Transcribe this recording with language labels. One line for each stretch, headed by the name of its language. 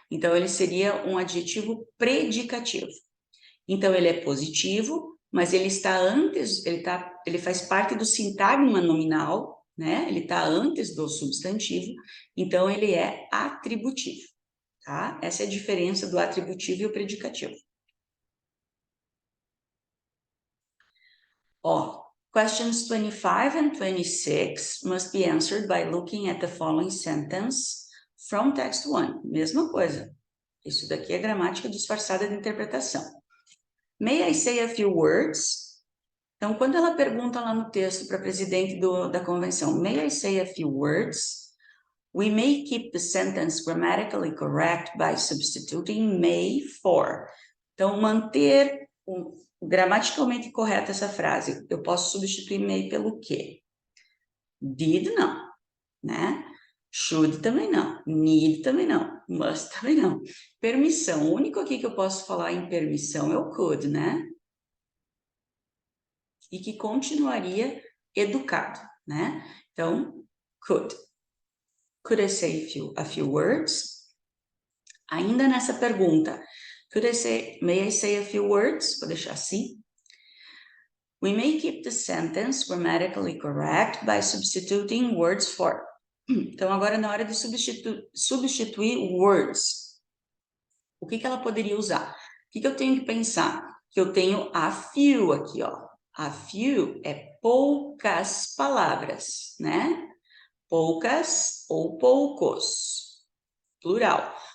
Portuguese: Então, ele seria um adjetivo predicativo. Então, ele é positivo, mas ele está antes, ele faz parte do sintagma nominal, né? Ele está antes do substantivo, então ele é atributivo, tá? Essa é a diferença do atributivo e o predicativo.
English: Ó, questions 25 and 26 must be answered by looking at the following sentence from text 1.
Portuguese: Mesma coisa. Isso daqui é gramática disfarçada de interpretação.
English: May I say a few words?
Portuguese: Então, quando ela pergunta lá no texto para a presidente da convenção,
English: may I say a few words? We may keep the sentence grammatically correct by substituting may for.
Portuguese: Então, manter gramaticalmente correta essa frase. Eu posso substituir may pelo quê? Did não, né? Should também não. Need também não. Must também não. Permissão. O único aqui que eu posso falar em permissão é o could, né? E que continuaria educado, né? Então, could.
English: Could I say a few words?
Portuguese: Ainda nessa pergunta,
English: may I say a few words?
Portuguese: Vou deixar assim.
English: We may keep the sentence grammatically correct by substituting words for.
Portuguese: Então, agora na hora de substituir words, o que ela poderia usar? O que eu tenho que pensar? Que eu tenho a few aqui, ó. A few é poucas palavras, né? Poucas ou poucos, plural.